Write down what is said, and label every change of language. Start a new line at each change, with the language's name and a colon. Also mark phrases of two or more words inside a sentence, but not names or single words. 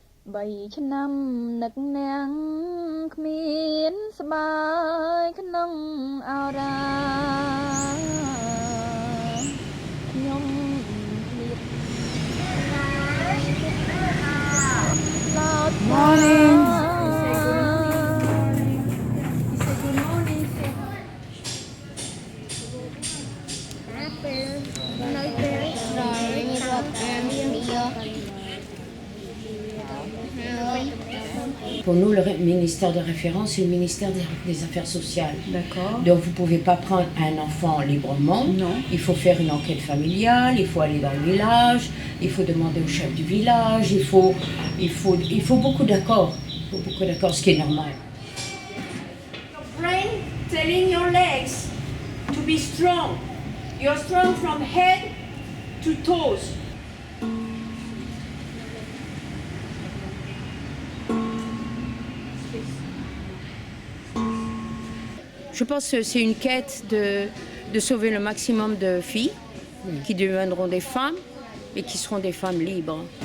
Khmer: 3 ឆ្នាំនឹកនាងគ្មានស្បាយក្នុងអរាខ្ញុំឃ្លាតឡោត
English: Morning.
French: Pour nous, le ministère de référence, c'est le ministère des Affaires sociales. D'accord. Donc, vous ne pouvez pas prendre un enfant librement. Non. Il faut faire une enquête familiale, il faut aller dans le village, il faut demander au chef du village, il faut beaucoup d'accords. Il faut beaucoup d'accords, ce qui est normal.
English: Brain telling your legs to be strong. You're strong from head to toes.
French: Je pense que c'est une quête de sauver le maximum de filles qui deviendront des femmes et qui seront des femmes libres.